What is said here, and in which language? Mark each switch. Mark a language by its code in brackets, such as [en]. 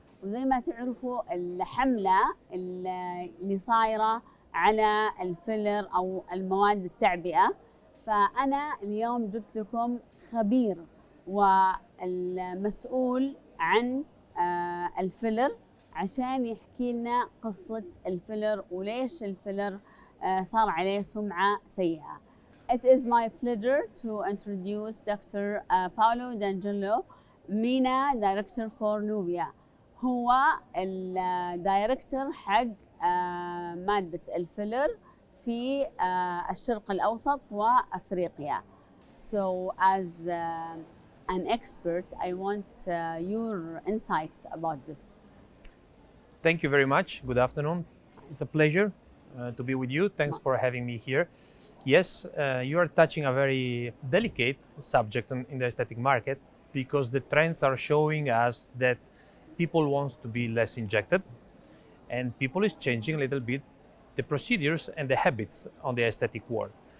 [ar] وزي ما تعرفوا الحملة اللي صايرة على الفيلر أو المواد التعبئة، فأنا اليوم جبت لكم خبير والمسؤول عن الفيلر عشان يحكي لنا قصة الفيلر وليش الفيلر صار عليه سمعة سيئة. [en] It is my pleasure to introduce Dr. Pablo دنتالو MENA Director for Nubia. [ar] هو الدايركتور حق مادة الفيلر في الشرق الأوسط وأفريقيا. [en] So as an expert, I want your insights about this. Thank you very much. Good afternoon. It's a pleasure to be with you. Thanks for having me here. Yes, you are touching a very delicate subject in the aesthetic market because the trends are showing us that people want to be less injected, and people is changing a little bit the procedures and the habits on the aesthetic world.